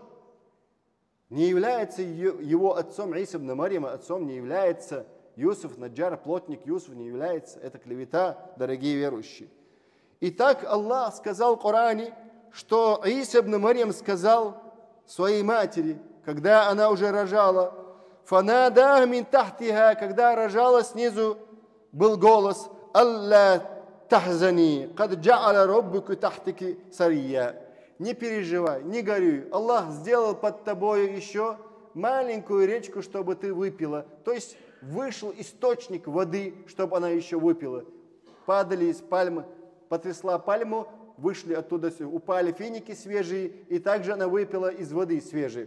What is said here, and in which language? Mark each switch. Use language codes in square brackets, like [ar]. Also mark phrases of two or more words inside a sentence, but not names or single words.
[ru] Не является его отцом Иса ибн Марьяма, отцом не является Юсуф Наджар, плотник Юсуф не является, это клевета, дорогие верующие. Итак, Аллах сказал в Коране, что Иса ибн Марьям сказал своей матери, когда она уже рожала, [ar] «فناداها من تحتها», [ru] когда рожала, снизу был голос, [ar] «ألا تحزني قد جعل ربك تحتك سريا». [ru] Не переживай, не горюй. Аллах сделал под тобой еще маленькую речку, чтобы ты выпила. То есть вышел источник воды, чтобы она еще выпила. Падали из пальмы, потрясла пальму, вышли оттуда, упали финики свежие, и также она выпила из воды свежей.